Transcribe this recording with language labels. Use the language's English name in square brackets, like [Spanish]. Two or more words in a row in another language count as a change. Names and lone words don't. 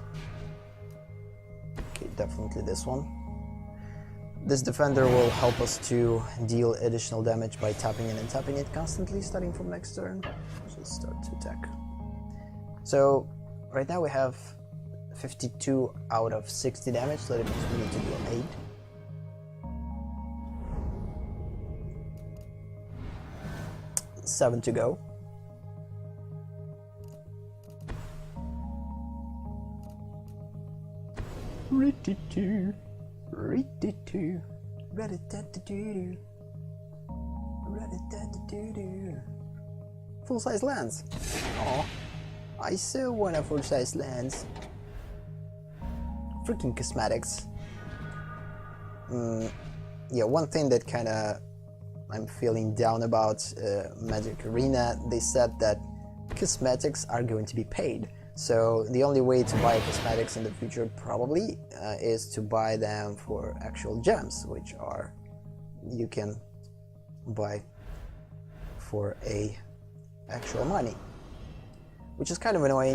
[English] Okay, definitely this one. This defender will help us to deal additional damage by tapping it and tapping it constantly, starting from next turn. Let's just start to attack. So, right now we have 52 out of 60 damage, so that means we need to do an 8. Seven to go. Ritty-too, ritty-too, rat-a-tat-a-doo-doo, rat-a-tat-a-doo-doo. Full-size lands. Oh, I so want a full-size lands. Freaking cosmetics. Yeah, one thing that kind of I'm feeling down about Magic Arena, they said that cosmetics are going to be paid, So the only way to buy cosmetics in the future probably is to buy them for actual gems, which are you can buy for a actual money, which is kind of annoying.